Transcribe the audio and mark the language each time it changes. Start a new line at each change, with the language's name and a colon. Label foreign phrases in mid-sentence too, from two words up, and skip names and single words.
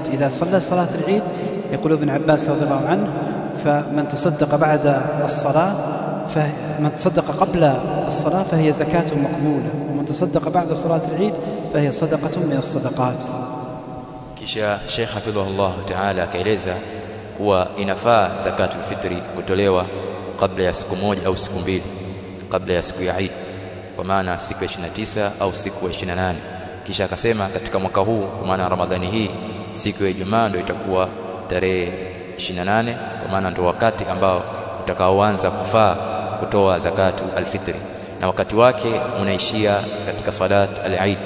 Arabic: إذا صلى صلاة العيد يقول ابن عباس رضي الله عنه، فمن تصدق بعد الصلاة، فمن تصدق قبل الصلاة فهي زكاة مقبولة، ومن تصدق بعد صلاة العيد فهي صدقة من الصدقات.
Swahili: Kisha Sheikh
Arabic: حفظه الله تعالى
Swahili: akaeleza kuwa inafaa
Arabic: زكاة الفطر
Swahili: kutolewa kabla ya siku moja au siku mbili kabla ya siku ya Eid, kwa maana siku ya 29 au siku ya 28. Kisha akasema katika mwaka huu, kwa maana Ramadhani hii, siku ya Ijumaa ndio itakuwa tarehe 28, kwa maana ndio wakati ambao utakaoanza kufaa kutoa
Arabic: زكاة الفطر,
Swahili: na wakati wake unaishia katika
Arabic: صلاة العيد.